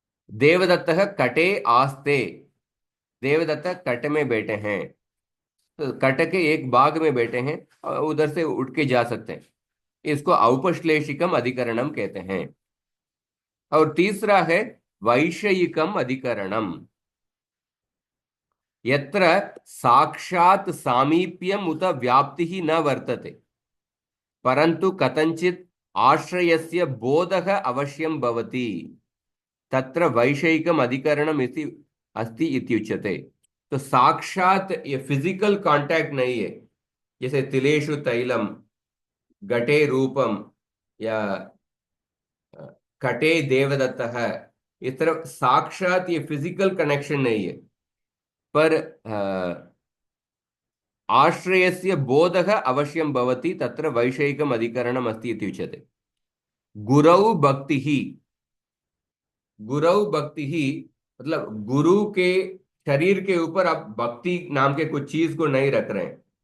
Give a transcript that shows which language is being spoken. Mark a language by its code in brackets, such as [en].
[sa] देवदत्त कटे आस्ते। [hi] देवदत्त कट में बैठे हैं। तो कट के एक भाग में बैठे हैं और उधर से उठ के जा सकते हैं। इसको औपश्लेषिकम अधिकरणम कहते हैं। और तीसरा है वैषयिकम अधिकरणम। [sa] यत्र साक्षात सामीप्यम उत व्याप्ति न वर्तते परंतु कथंचित आश्रयस्य बोधः अवश्यम भवति तत्र वैषयिकम अधिकरणम इति अस्ति इत्युच्यते। [hi] तो साक्षात ये फिजिकल कांटेक्ट नहीं है। जैसे [sa] तिलेषु तैलम, घटे रूपम, [hi] या कटे देवदत्त है। इस तरह साक्षात ये फिजिकल कनेक्शन नहीं है। [sa] पर आश्रयस्य बोधः अवश्यम भवति तत्र वैषयिकम अधिकरणम अस्ति इति उच्यते। गुरौ भक्ति ही। गुरौ भक्ति ही [hi] मतलब गुरु के शरीर के ऊपर आप भक्ति नाम के कुछ चीज को नहीं रख रहे हैं।